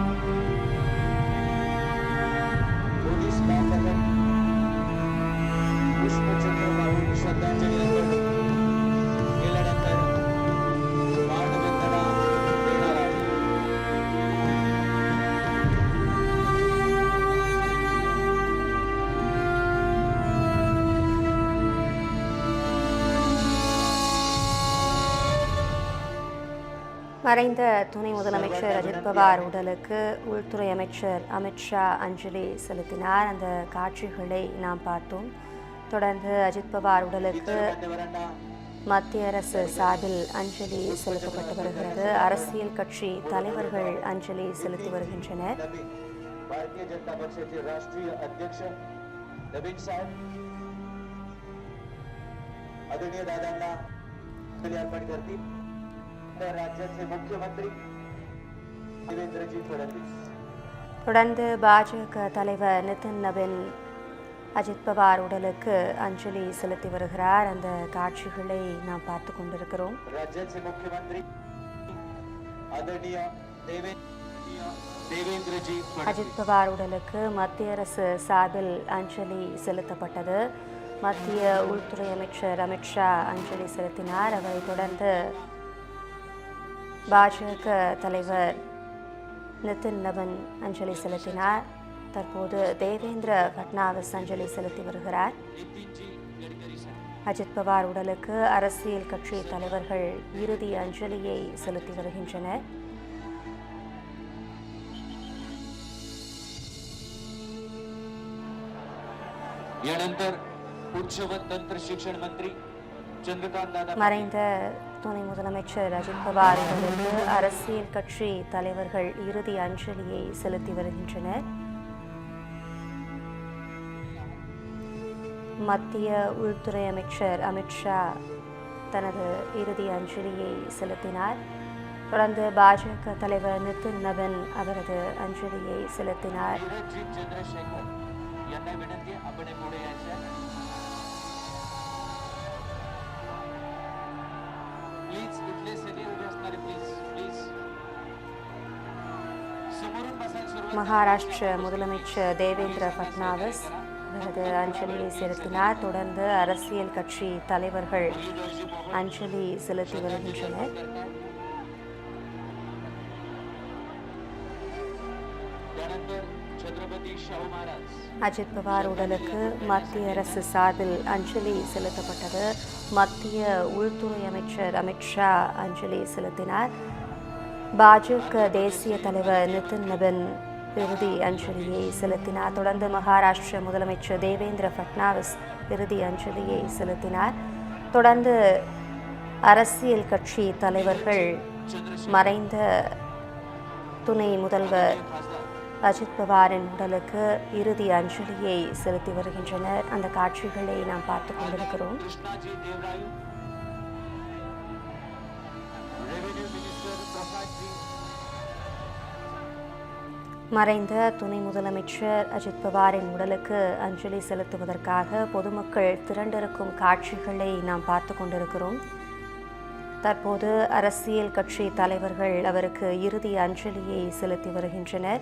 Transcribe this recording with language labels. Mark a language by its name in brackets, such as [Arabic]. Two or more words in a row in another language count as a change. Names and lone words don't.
[Marathi] पोलीस बांधव पुष्पचक्र वाहून श्रद्धांजली अर्पण केल्यानंतर मानवंदना देणार आहे. [Tamil] மறைந்த துணை முதலமைச்சர் அஜித் பவார் உடலுக்கு உள்துறை அமைச்சர் அமித்ஷா அஞ்சலி செலுத்தினார். அந்த காட்சிகளை நாம் பார்த்தோம். தொடர்ந்து அஜித் பவார் உடலுக்கு மத்திய அரசு சார்பில் அஞ்சலி செலுத்தப்பட்டு வருகிறது. அரசியல் கட்சி தலைவர்கள் அஞ்சலி செலுத்தி வருகின்றனர். [Marathi] भारतीय जनता पक्षाचे राष्ट्रीय अध्यक्ष नवीन साहेब आदरणीय दादांना अर्पण करतील. तर राज्याचे मुख्यमंत्री देवेंद्रजी फडणवीस. [Tamil] தொடர்ந்து பாஜக தலைவர் நிதின் நவீன் அஜித் பவார் உடலுக்கு அஞ்சலி செலுத்தி வருகிறார். அந்த காட்சிகளை நாம் பார்த்து கொண்டிருக்கிறோம். [Marathi] राज्याचे मुख्यमंत्री आदरणीय देवेंद्रजी [Tamil] அஜித் பவார் உடலுக்கு மத்திய அரசு சார்பில் அஞ்சலி செலுத்தப்பட்டது. மத்திய உள்துறை அமைச்சர் அமித்ஷா அஞ்சலி செலுத்தினார். அவரை தொடர்ந்து பாஜக தலைவர் நிதின் நவீன் அஞ்சலி செலுத்தினார். தற்போது தேவேந்திர ஃபட்னாவிஸ் அஞ்சலி செலுத்தி வருகிறார். அஜித் பவார் உடலுக்கு அரசியல் கட்சி தலைவர்கள் இறுதி அஞ்சலியை செலுத்தி வருகின்றனர். [Marathi] यानंतर उच्च व तंत्र शिक्षण मंत्री चंद्रकांत दादा [Tamil] மறைந்த துணை முதலமைச்சர் அஜித் பவார் உடலுக்கு அரசியல் கட்சி தலைவர்கள் இறுதி அஞ்சலியை செலுத்தி வருகின்றனர். மத்திய உள்துறை அமைச்சர் அமித்ஷா தனது இறுதி அஞ்சலியை செலுத்தினார். தொடர்ந்து பாஜக தலைவர் நிதின் நவீன் அவரது அஞ்சலியை செலுத்தினார். [Marathi] चंद्रशेखर यांना विनंती आपण पुढे यायचं. प्लीज इथले सगळे उभे असणारे प्लीज प्लीज समोरून बसायला सुरुवात. [Tamil] மகாராஷ்டிர முதலமைச்சர் தேவேந்திர ஃபட்னாவிஸ் அவரது அஞ்சலியை செலுத்தினார். தொடர்ந்து அரசியல் கட்சி தலைவர்கள் அஞ்சலி செலுத்தி வருகின்றனர். [Marathi] त्यानंतर छत्रपती शाहू महाराज [Tamil] அஜித் பவார் உடலுக்கு மத்திய அரசு சார்பில் அஞ்சலி செலுத்தப்பட்டது. மத்திய உள்துறை அமைச்சர் அமித்ஷா அஞ்சலி செலுத்தினார். பாஜக தேசிய தலைவர் நிதின் நவீன் இறுதி அஞ்சலியை செலுத்தினார். தொடர்ந்து மகாராஷ்டிர முதலமைச்சர் தேவேந்திர ஃபட்னாவிஸ் இறுதி அஞ்சலியை செலுத்தினார். தொடர்ந்து அரசியல் கட்சி தலைவர்கள் மறைந்த துணை முதல்வர் அஜித் பவாரின் உடலுக்கு இறுதி அஞ்சலியை செலுத்தி வருகின்றனர். அந்த காட்சிகளை நாம் பார்த்து கொண்டிருக்கிறோம். [Marathi] कृष्णाजी देवरायू [English] revenue minister [Marathi] प्रसादजी [Tamil] மறைந்த துணை முதலமைச்சர் அஜித் பவாரின் உடலுக்கு அஞ்சலி செலுத்துவதற்காக பொதுமக்கள் திரண்டிருக்கும் காட்சிகளை நாம் பார்த்து கொண்டிருக்கிறோம். தற்போது அரசியல் கட்சி தலைவர்கள் அவருக்கு இறுதி அஞ்சலியை செலுத்தி வருகின்றனர்.